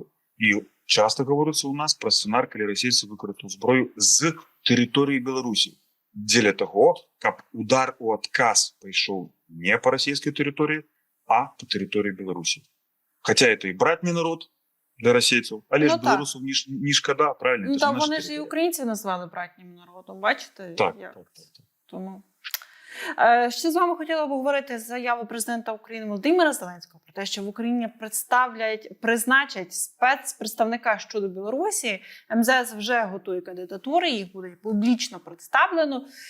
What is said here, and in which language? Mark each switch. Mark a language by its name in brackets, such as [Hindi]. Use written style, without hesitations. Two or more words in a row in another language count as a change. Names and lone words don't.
[Belarusian] І часта гаворыцца ў нас пра сцэнар, калі расейцы выкарыстаюць зброю з тэрыторыі Беларусі, дзеля таго, каб удар у адказ пайшоў не па расійскай тэрыторыі, а па тэрыторыі Беларусі. Хаця это і братні народ для расейцаў, але ж беларусаў не шкада, [Ukrainian] правильно? Ну, там вони ж і українців назвали братнім народом, бачите? Так. Тому... Ще з вами хотіла б говорити заяву президента України Володимира Зеленського про те, що в Україні призначать спецпредставника щодо Білорусі. МЗС вже готує кандидатури, їх буде публічно представлено.